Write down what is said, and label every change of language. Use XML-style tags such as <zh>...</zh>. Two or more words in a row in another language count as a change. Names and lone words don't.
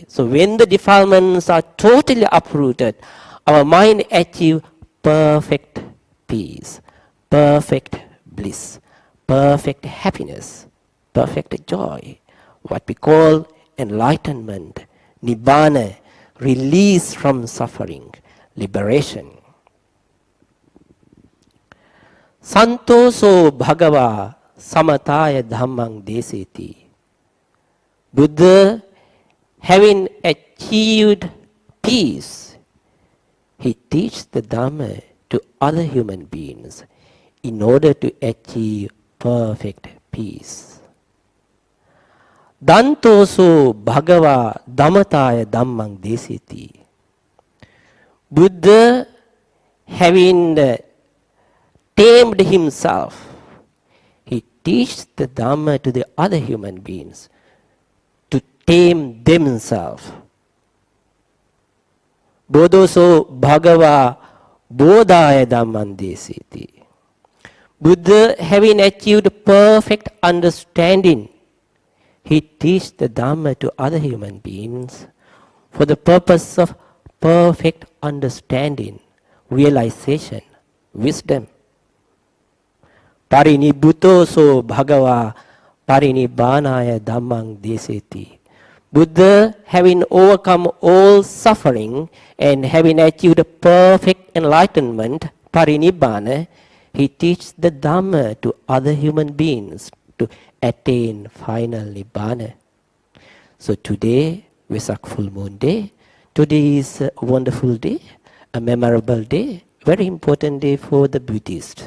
<en>So when the defilements are totally uprooted, our mind achieves perfect peace, perfect bliss, perfect happiness, perfect joy, what we call enlightenment, nibbana, release from suffering, liberation.</en> <pi>Santoso bhagava samataya dhammang deseti.</pi> <en>Buddha, having achieved peace, he teaches the Dhamma to other human beings in order to achieve perfect peace.</en> <pi>Dantoso bhagava dhammataya dhammang desiti.</pi> <en>Buddha, having tamed himself, he teaches the Dhamma to the other human beings to tame themselves.</en> <pi>Bodhoso bhagava bodhaya dhammang desiti.</pi> <en>Buddha, having achieved perfect understanding, he teaches the Dhamma to other human beings for the purpose of perfect understanding, realization, wisdom.</en> <pi>Parinibbāna bhagava Parinibbānaya dhammang deseti.</pi> <en>Buddha, having overcome all suffering and having achieved perfect enlightenment, Parinibbāna, he teaches the Dhamma to other human beings to attain final Nibbana. So today, Vesak full moon day, today is a wonderful day, a memorable day, very important day for the Buddhist.</en>